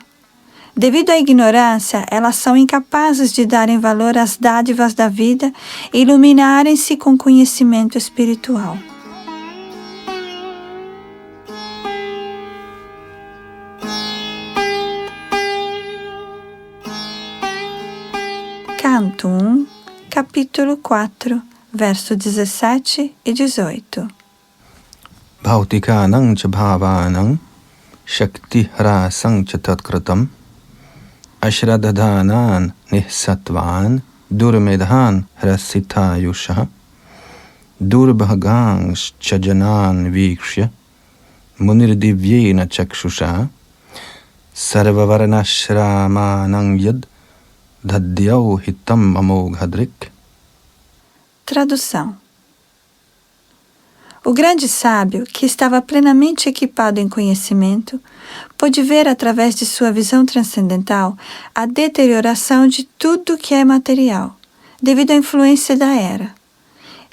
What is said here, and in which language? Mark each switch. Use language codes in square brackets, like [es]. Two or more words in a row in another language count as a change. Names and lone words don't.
[pt] Devido à ignorância, elas são incapazes de darem valor às dádivas da vida e iluminarem-se com conhecimento espiritual. Canto 1, capítulo 4, verso 17 e 18. [sa] Bhautikanang cha bhavanang shakti hrasang cha tatkritam ashradadhanan nihsatvan durmedhan hrasithayusha durbhagang chajanan vikshya munirdivyena chakshusha sarvavarnashramanang yad dhadyau hitam amoghadrik. [pt] Tradução. O grande sábio, que estava plenamente equipado em conhecimento, pôde ver através de sua visão transcendental a deterioração de tudo que é material, devido à influência da era.